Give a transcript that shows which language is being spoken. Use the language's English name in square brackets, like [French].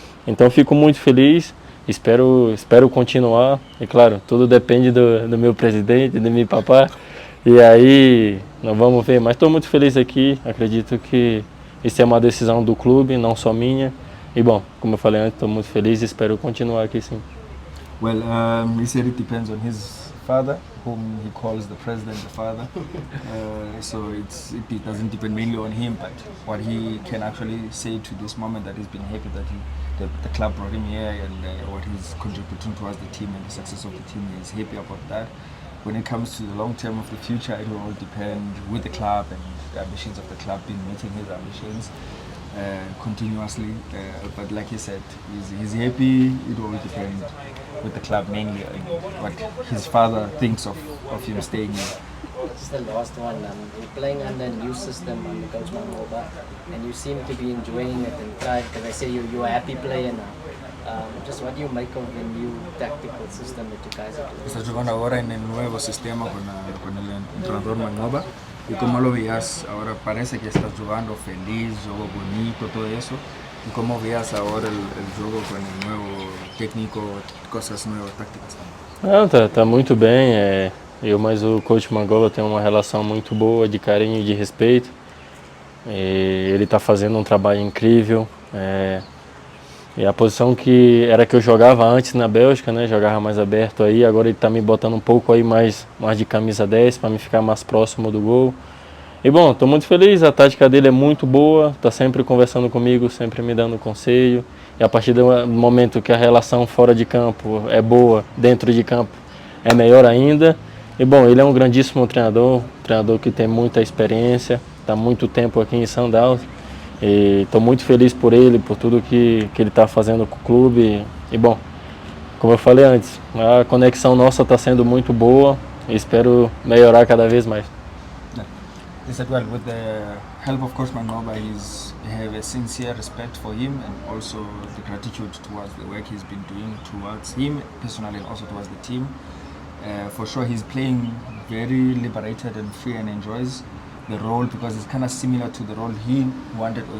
[Portuguese] Então fico muito feliz, espero continuar. E claro, tudo depende do meu presidente, do meu papá. E aí, nós vamos ver. Mas estou muito feliz aqui, acredito que isso é uma decisão do clube, não só minha. E bom, como eu falei antes, estou muito feliz e espero continuar aqui sim. [English] Well, he said it depends on his father, whom he calls the president, the father. So it doesn't depend mainly on him, but what he can actually say to this moment that he's been happy that the club brought him here and what he's contributing towards the team and the success of the team. He's happy about that. When it comes to the long term of the future, it will all depend with the club and the ambitions of the club in meeting his ambitions continuously. But like he said, he's happy. It will all depend with the club mainly on what his father thinks of him staying here. Just the last one. You're playing under a new system under Coach Mangoba, and you seem to be enjoying it and trying, because I say you're a happy player now. Just what do you make of the new tactical system that you guys are doing? [Spanish] Estás jugando ahora en el nuevo sistema con el entrenador Mangoba. ¿Y cómo lo veías ahora? Parece que estás jugando feliz, juego bonito, todo eso. ¿Y cómo veías ahora el juego con el nuevo técnico, cosas nuevas, tácticas? [Portuguese] Não, tá muito bem. Eu mais o coach Mangola tem uma relação muito boa, de carinho e de respeito. Ele está fazendo um trabalho incrível. E a posição que eu jogava antes na Bélgica, né, jogava mais aberto aí, agora ele está me botando um pouco aí mais de camisa 10 para me ficar mais próximo do gol. E bom, estou muito feliz, a tática dele é muito boa, está sempre conversando comigo, sempre me dando conselho. E a partir do momento que a relação fora de campo é boa, dentro de campo é melhor ainda. E bom, ele é um grandíssimo treinador que tem muita experiência, está há muito tempo aqui em Sundowns. E estou muito feliz por ele, por tudo que ele está fazendo com o clube. E bom, como eu falei antes, a conexão nossa está sendo muito boa e espero melhorar cada vez mais. [English] he said, well, with the help of Coach Mangoba, I have a sincere respect for him and also the gratitude towards the work he's been doing towards him personally and also towards the team. For sure, he's playing very liberated and free and enjoys the role because it's kind of similar to the role he wanted.